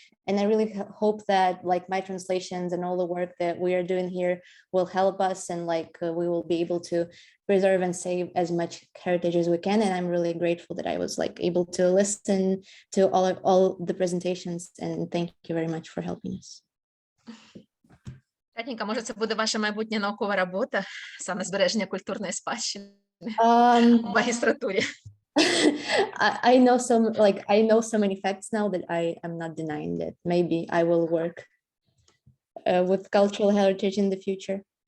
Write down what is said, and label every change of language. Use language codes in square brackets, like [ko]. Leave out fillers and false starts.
[en] And I really hope that like my translations and all the work that we are doing here will help us, and like we will be able to preserve and save as much heritage as we can. And I'm really grateful that I was like able to listen to all the presentations, and thank you very much for helping us. [uk] Катенька, може, це буде ваша майбутня наукова робота, саме збереження культурної спадщини в магістратурі? [en] I know so many facts now that I am not denying that. Maybe I will work with cultural heritage in the future.